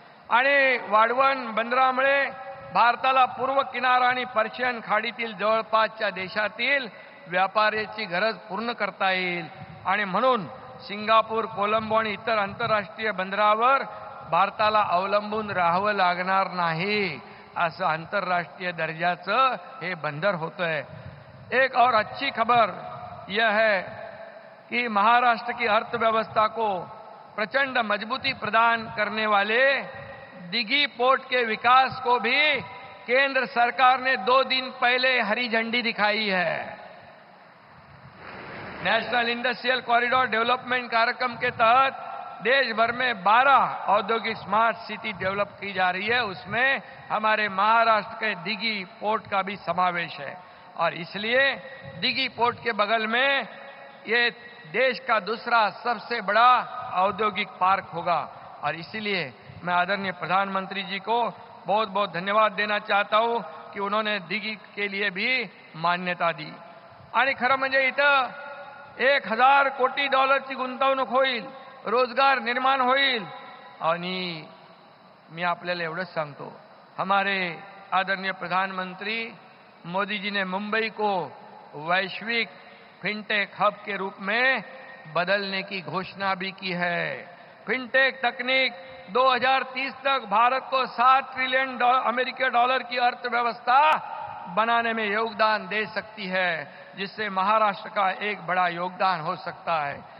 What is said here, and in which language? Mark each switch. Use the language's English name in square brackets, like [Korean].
[Marathi] आणि वाढवण बंदरामुळे भारताला पूर्व किनारा आणि पर्शियन खाडीतील जवळपासच्या देशातील व्यापाराची गरज पूर्ण करता येईल. आणि म्हणून सिंगापूर, कोलंबो आणि इतर आंतरराष्ट्रीय बंदरावर भारताला अवलंबून राहावं लागणार नाही. असं आंतरराष्ट्रीय दर्जाचं हे बंदर होतंय. [Hindi] एक और अच्छी खबर यह है कि महाराष्ट्र की अर्थव्यवस्था को प्रचंड मजबूती प्रदान करने वाले दिघी पोर्ट के विकास को भी केंद्र सरकार ने 2 दिन पहले हरी झंडी दिखाई है. नेशनल इंडस्ट्रियल कॉरिडोर डेवलपमेंट कार्यक्रम के तहत देश भर में 12 औद्योगिक स्मार्ट सिटी डेवलप की जा रही है. उसमें हमारे महाराष्ट्र के दिघी पोर्ट का भी समावेश है. और इसलिए दिघी पोर्ट के बगल में ये देश का दूसरा सबसे बड़ा औद्योगिक पार्क होगा. और इसलिए मैं आदरणीय प्रधानमंत्री जी को बहुत बहुत धन्यवाद देना चाहता हूं कि उन्होंने दिघी के लिए भी मान्यता दी. [Marathi] आणि खरं म्हणजे इथं 1,000 कोटी डॉलरची गुंतवणूक होईल, रोजगार निर्माण होईल. आणि मी आपल्याला एवढंच सांगतो, [Hindi] हमारे आदरणीय प्रधानमंत्री मोदी जी ने मुंबई को वैश्विक फिनटेक हब के रूप में बदलने की घोषणा भी की है. फिनटेक तकनीक 2030 तक भारत को 7 ट्रिलियन अमेरिकी डॉलर की अर्थव्यवस्था बनाने में योगदान दे सकती है, जिससे महाराष्ट्र का एक बड़ा योगदान हो सकता है.